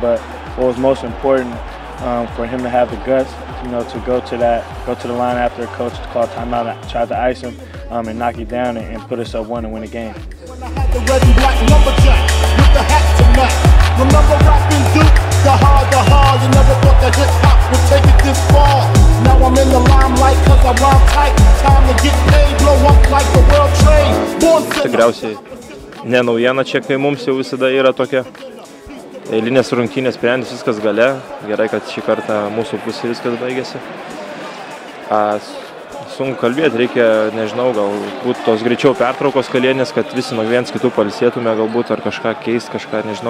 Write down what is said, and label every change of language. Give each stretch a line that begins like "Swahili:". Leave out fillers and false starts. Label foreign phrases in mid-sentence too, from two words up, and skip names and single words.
English: But what was most important for him to have the guts, to go to the line after a coach called timeout, tried to ice him and knock it down and put us up 1 and win the game. When I had the red and black lumberjack with the hat to match. Remember rapping Duke, the hard, you never thought that hip-hop would take it this far. Now I'm in the limelight cause I rhyme tight. Time to get paid, blow up like the world trade.
Lithuanian: Tikriausiai ne naujiena čia, kai mums jau visada yra tokia eilinės rungtynės sprendės, viskas gale. Gerai, kad šį kartą mūsų pusė viskas baigėsi. Sunku kalbėti, reikia, nežinau, galbūt tos greičiau pertraukos kalėdinės, kad visi nuo viens kitų pailsėtume galbūt ar kažką keist, kažką, nežinau.